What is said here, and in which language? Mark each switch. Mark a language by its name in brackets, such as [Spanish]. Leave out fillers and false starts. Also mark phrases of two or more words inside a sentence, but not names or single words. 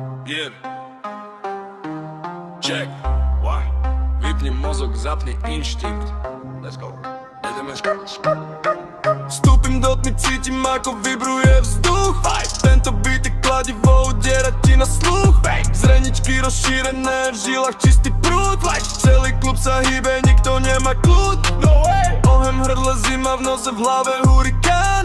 [English] Yeah. Check. What? [Slovak] Vypni mozog, zapni inštinkt. [English] Let's go. [Slovak] Ideme. Vstúpim do tmy, cítim ako vibruje vzduch. Tento beat je kladivo, udiera ti na sluch. Zreničky rozšírené, v žilách čistý prúd. Celý klub sa hýbe, nikto nemá kľud. Ohem v hrdle, zima v nose, v hlave hurikán.